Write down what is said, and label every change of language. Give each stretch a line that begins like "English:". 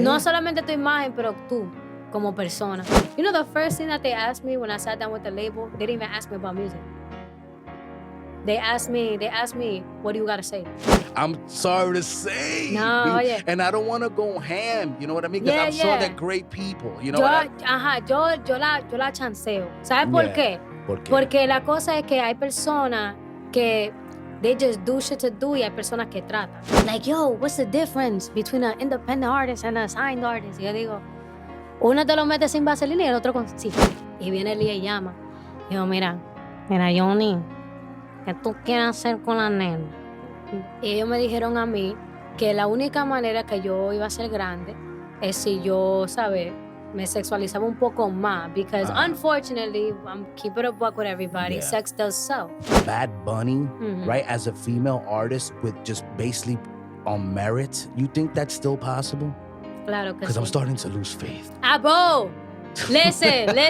Spanish: No solamente tu imagen, pero tú, como persona.
English: You know, the first thing that they asked me when I sat down with the label, they didn't even ask me about music. They asked me, what do you gotta say? I'm sorry to say.
Spanish: No, oye.
English: And I don't want to go ham, you know what I mean? Because I'm sure they're great people, you know
Spanish: yo la chanceo. ¿Sabes por qué? ¿Por qué? Porque la cosa es que hay personas que
English: they just do shit to do
Spanish: y hay personas que tratan.
English: Like, yo, what's the difference between an independent artist and a signed artist?
Spanish: Y yo digo, uno te lo mete sin vaselina y el otro con sí. Y viene Lee y llama. Y yo, mira, Johnny, ¿qué tú quieres hacer con la nena? Y ellos me dijeron a mí que la única manera que yo iba a ser grande es si yo, ¿sabes? Me sexualizaba un poco más.
English: Because unfortunately, I'm keeping a buck with everybody, sex does sell. Bad Bunny, right, as a female artist with just basically on merit, you think that's still possible?
Spanish: Claro que
English: Because
Spanish: sí.
English: I'm starting to lose faith. Bro, listen.